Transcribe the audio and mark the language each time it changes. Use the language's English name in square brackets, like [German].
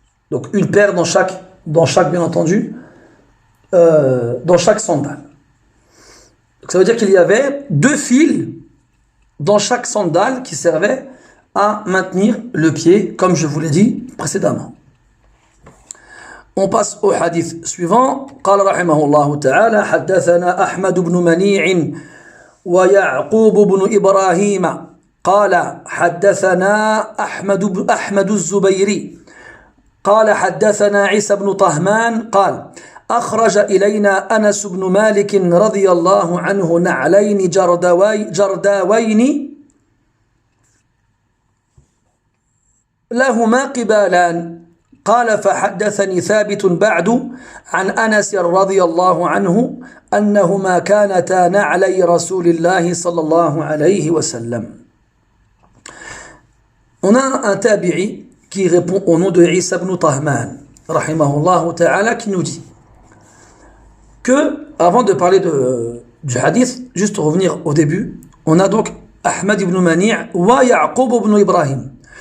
[French] Donc une paire dans chaque bien entendu, dans chaque sandale. Donc ça veut dire qu'il y avait deux fils dans chaque sandale qui servaient à maintenir le pied, comme je vous l'ai dit précédemment. On passe au hadith suivant. [Arabic] قال رحمه الله تعالى حدثنا أحمد بن منيع ويعقوب بن إبراهيم قال حدثنا أحمد الزبيري قال حدثنا عيسى بن طهمان قال أخرج إلينا أنس بن مالك رضي الله عنه نعلين جرداوين لهما قبالان قال فحدثني ثابت بعد عن أنس رضي الله عنه أنهما كانتا نعلي رسول الله صلى الله عليه وسلم. [French] On a un tabi'i qui répond au nom de Isa ibn Tahman, rahimahullah ta'ala, qui nous dit que, avant de parler du hadith, juste revenir au début, on a donc Ahmad ibn Mani' wa Ya'qub ibn Ibrahim.